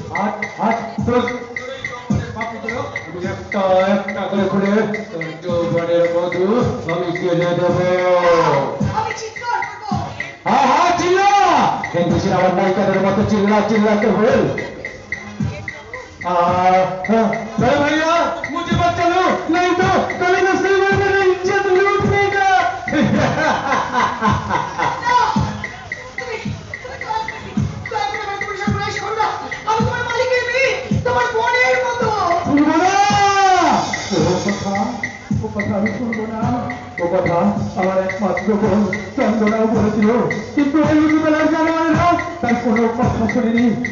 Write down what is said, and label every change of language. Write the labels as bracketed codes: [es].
[bn] একটা একটা করে খুলে তোর যৌবনের মধু আমি কেড়ে দেবো। আমি চিৎকার করবো। হ্যাঁ হ্যাঁ চিল্লা, কিন্তু সে আমার নায়িকাদের মতো চিল্লাতে হল। [hi] भैया मुझे मत चलो, नहीं तो कल नस्ल में मेरी इज्जत लूट लेगा। [bn] তুমি দয়া করে আমাকে পরিষ্কার করে এসে বলো না, আমি তোমার মালিকের মেয়ে, তোমার বোনের মতো। শুনবো না ও কথা আমি শুনবো না। ও কথা আমার একমাত্র বোন চন্দনাও বলেছিল, কিন্তু ওই বেলার জানোয়ারেরা তার কোনো কথা শুনিনি।